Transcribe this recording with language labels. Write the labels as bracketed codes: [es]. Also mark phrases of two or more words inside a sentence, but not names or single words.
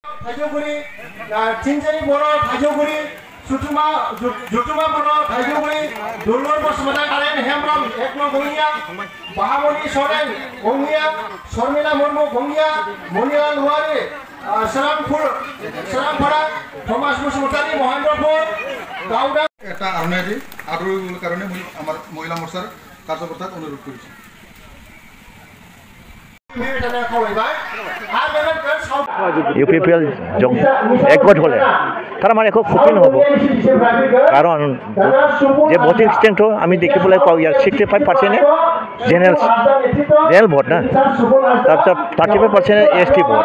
[brx] थाइजौगुरि चिनजानि बर' थाइजौगुरि जुथुमा बर' थाइजौगुरि दुलुर बसुमतारी नारायण हेम्ब्रम एक नং गंगिया बाहामणि सोरेन गंगिया शर्मिला मुर्मु गंगिया मनिलाल औवारी सोरांफारा थमास बसुमतारी महेन्द्रपुर गावदा [as] এটা আরনাইদি আদৰৰ কাৰণে মই আমাৰ মহিলা মৰ্চাৰ কাৰ্যকৰ্তাক অনুৰোধ কৰিছো। UPPL একগোট হলে তারা মানে খুব ক্ষতি নহব, কারণ যে [en] voting strength [as] আমি দেখিবলৈ পাওঁ ইয়াৰ 65% [en] general vote [as] না, তাৰপিছত 35% ST ভোট।